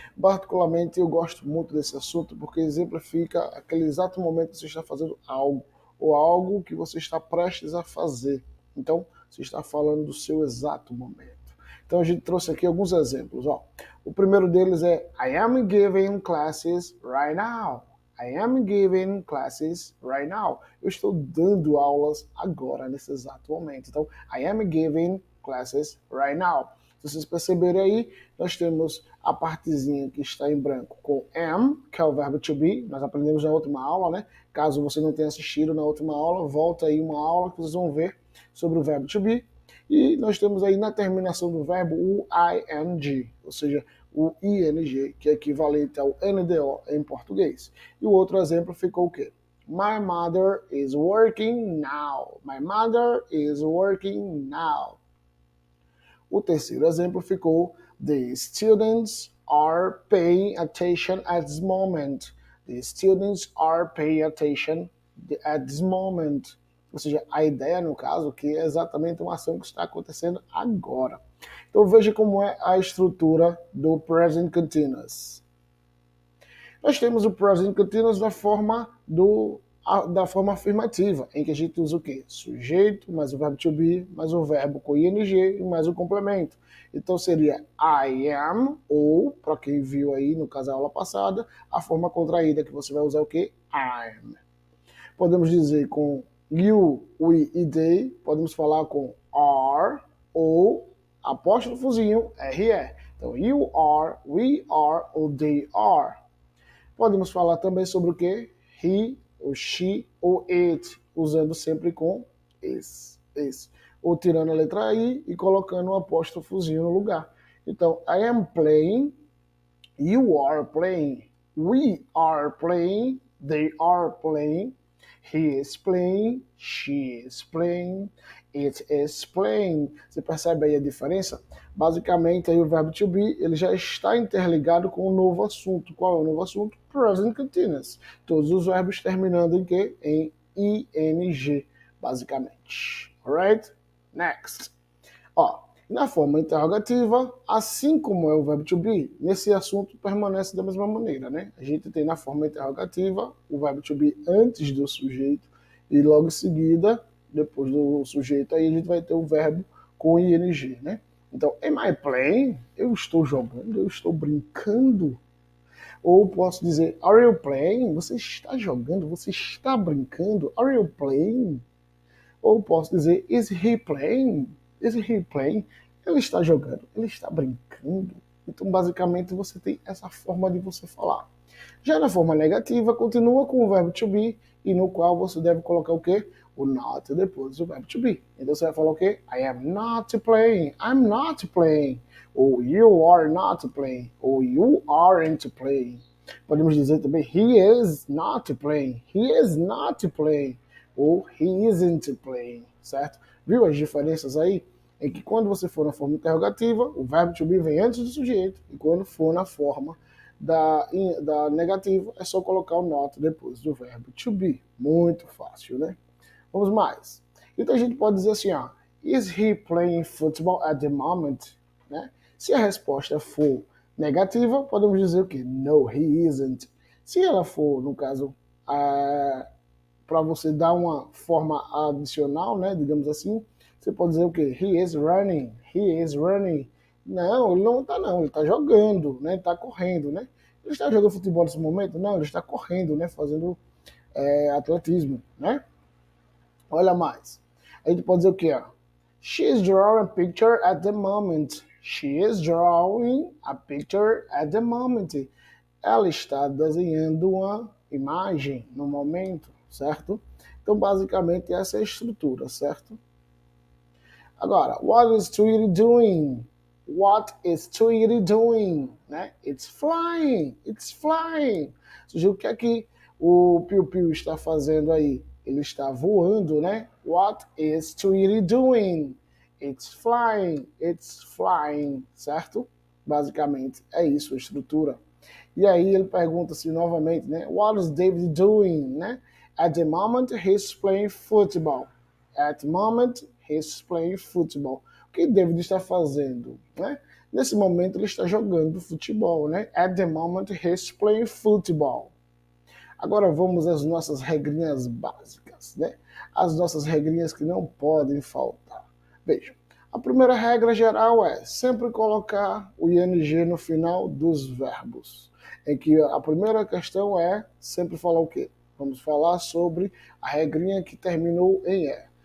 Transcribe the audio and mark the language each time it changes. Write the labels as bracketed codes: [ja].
[pt] Particularmente, eu gosto muito desse assunto porque exemplifica aquele exato momento que você está fazendo algo, ou algo que você está prestes a fazer. Então, você está falando do seu exato momento. Então, a gente trouxe aqui alguns exemplos. Ó. O primeiro deles é [en] I am giving classes right now. I am giving classes right now. [pt] Eu estou dando aulas agora, nesse exato momento. [en] Então, I am giving classes right now. [pt] Se vocês perceberem aí, nós temos a partezinha que está em branco com am, que é o verbo to be. Nós aprendemos na última aula, né? Caso você não tenha assistido na última aula, volta aí uma aula que vocês vão ver sobre o verbo to be. E nós temos aí na terminação do verbo o ing, ou seja, o ing, que é equivalente ao NDO em português. E o outro exemplo ficou o quê? [en] My mother is working now. My mother is working now. [pt] O terceiro exemplo ficou [en] The students are paying attention at this moment. The students are paying attention at this moment. [pt] Ou seja, a ideia, no caso, que é exatamente uma ação que está acontecendo agora. Então veja como é a estrutura do present continuous. Nós temos o present continuous da forma afirmativa, em que a gente usa o quê? Sujeito, mais o verbo to be, mais o verbo com ing e mais o complemento. Então seria I am, ou, para quem viu aí no caso da aula passada, a forma contraída que você vai usar o quê? I'm. Podemos dizer com you, we e they, podemos falar com are, ou apóstrofozinho, RE. Então, you are, we are, ou they are. Podemos falar também sobre o que? He, ou she, ou it, usando sempre com esse. Ou tirando a letra I e colocando um apóstrofozinho no lugar. [en] Então, I am playing, you are playing, we are playing, they are playing, he is playing, she is playing, it is playing. [pt] Você percebe aí a diferença? Basicamente, aí o verbo to be ele já está interligado com o novo assunto. Qual é o novo assunto? Present continuous. Todos os verbos terminando em quê? Em ing, basicamente. [en] Alright? Next. [pt] Ó, na forma interrogativa, assim como é o verbo to be, nesse assunto permanece da mesma maneira, né? A gente tem na forma interrogativa o verbo to be antes do sujeito e logo em seguida, depois do sujeito, aí a gente vai ter o verbo com ing, né? Então, [en] am I playing? [pt] Eu estou jogando, eu estou brincando. Ou posso dizer, [en] are you playing? [pt] Você está jogando, você está brincando. [en] Are you playing? [pt] Ou posso dizer, [en] is he playing? Is he playing? [pt] Ele está jogando, ele está brincando. Então, basicamente, você tem essa forma de você falar. Já na forma negativa, continua com o verbo to be, e no qual você deve colocar o quê? O not depois do verbo to be. Então você vai falar o quê? [en] I am not playing. I'm not playing. Ou you are not playing. Ou you aren't playing. [pt] Podemos dizer também [en] he is not playing. He is not playing. Ou he isn't playing. Certo? [pt] Viu as diferenças aí? É que quando você for na forma interrogativa, o verbo to be vem antes do sujeito. E quando for na forma da negativa, é só colocar o not depois do verbo to be. Muito fácil, né? Vamos mais. Então a gente pode dizer assim, ó, [en] is he playing football at the moment? [pt] Né? Se a resposta for negativa, podemos dizer o quê? [en] No, he isn't. [pt] Se ela for, no caso, para você dar uma forma adicional, né, digamos assim, você pode dizer o quê? [en] He is running, he is running. [pt] Não, ele não está não, ele está jogando, né, ele está correndo, né. Ele está jogando futebol nesse momento? Não, ele está correndo, né, fazendo atletismo, né. Olha mais. A gente pode dizer o quê? Ó? [en] She is drawing a picture at the moment. She is drawing a picture at the moment. [pt] Ela está desenhando uma imagem no momento, certo? Então, basicamente, essa é a estrutura, certo? [en] Agora, what is Tweety doing? What is Tweety doing? Né? It's flying. It's flying. [pt] Ou seja, o que é que o Piu Piu está fazendo aí? Ele está voando, né? [en] What is Tweety doing? It's flying. It's flying. Certo? [pt] Basicamente, é isso a estrutura. E aí ele pergunta-se novamente, né? [en] What is David doing, né? At the moment, he's playing football. At the moment, he's playing football. [pt] O que David está fazendo, né? Nesse momento, ele está jogando futebol, né? [en] At the moment, he's playing football. [pt] Agora vamos às nossas regrinhas básicas, né? As nossas regrinhas que não podem faltar. Veja, a primeira regra geral é sempre colocar o ing no final dos verbos. Em que a primeira questão é sempre falar o quê? Vamos falar sobre a regrinha que terminou em E.